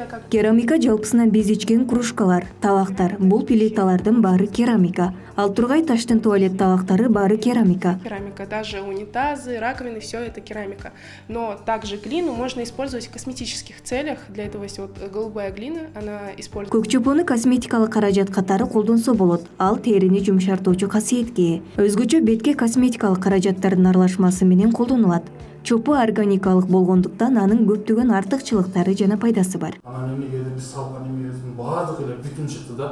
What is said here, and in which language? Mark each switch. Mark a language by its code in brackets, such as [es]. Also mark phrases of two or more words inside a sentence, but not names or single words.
[ky] Керамика жалпысынан безичкен кружкалар, табактар. Бул плиталардын баары керамика. Ал тургай таштын туалет табактары баары керамика. Керамика, [ru] даже унитазы, раковины, все это керамика. Но также глину можно использовать в косметических целях. Для этого есть вот голубая глина, она используется. [ky] Көк чопону косметикалык каражат катары колдонсо болот. Ал терини жумшартуучу касиетке. Өзгөчө бетке косметикалык каражаттардын аралашмасы менен колдонулат. Чопо органикалык болгондуктан анын көптөгөн артыкчылыктары жана пайдасы бар. Анан эмнеге биз салган эмебиздин баардыгы эле бүтүн чыкты да.